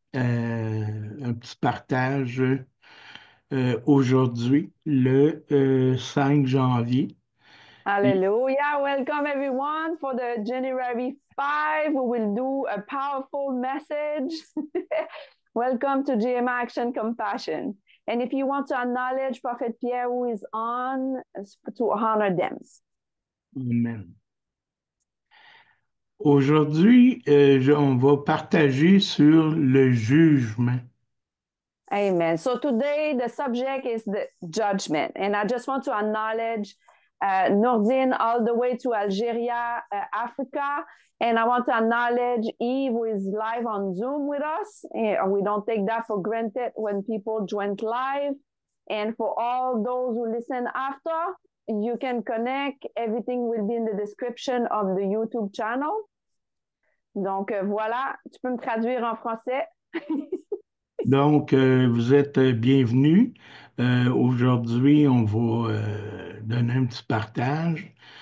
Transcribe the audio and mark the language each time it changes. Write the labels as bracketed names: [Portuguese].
[French] Un petit partage aujourd'hui, le 5 janvier. Hallelujah. [English] Welcome everyone for the January 5. We will do a powerful message. Welcome to GMA Action Compassion. And if you want to acknowledge Prophet Pierre who is on, to honor them. Amen. [French] Aujourd'hui, on va partager sur le jugement. Amen. [English] So today the subject is the judgment. And I just want to acknowledge Nordine all the way to Algeria, Africa. And I want to acknowledge Eve, who is live on Zoom with us. And we don't take that for granted when people join live. And for all those who listen after, you can connect. Everything will be in the description of the YouTube channel. [French] Donc voilà, tu peux me traduire en français. Donc, vous êtes bienvenus. Aujourd'hui, on va donner un petit partage.